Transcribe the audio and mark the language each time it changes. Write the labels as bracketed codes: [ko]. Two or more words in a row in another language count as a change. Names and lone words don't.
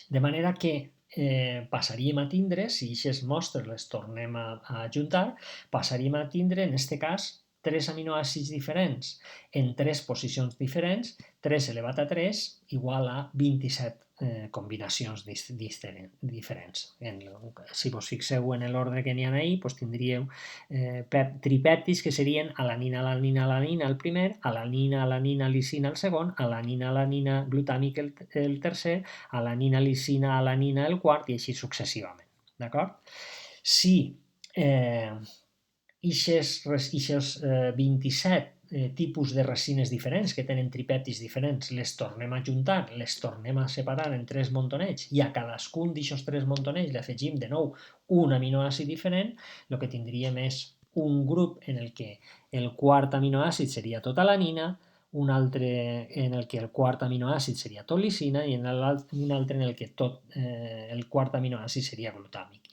[ca] De manera que passaríem a tindre, si aquestes mostres les tornem a juntar, passaríem a tindre, en aquest cas, 3 aminoàcids diferents en 3 posicions diferents, 3 elevat a 3 igual a 27 combinacions diferents. Si vos fixeu en l'ordre que n'hi ha ahir, doncs tindríeu tripèptids que serien alanina, alanina, alanina el primer, alanina, alanina, lisina el segon, alanina, alanina, glutàmic el tercer, alanina, lisina, alanina el quart i així successivament. D'acord? Si aquests 27 tipus de resines diferents que tenen tripèptids diferents les tornem a juntar, les tornem a separar en 3 montonets i a cadascun d'aquests 3 montonets li afegim de nou un aminoàcid diferent, el que tindríem és un grup en el que el quart aminoàcid seria tota alanina, un altre en el que el quart aminoàcid seria tot lisina i un altre en el que el quart aminoàcid seria glutàmic.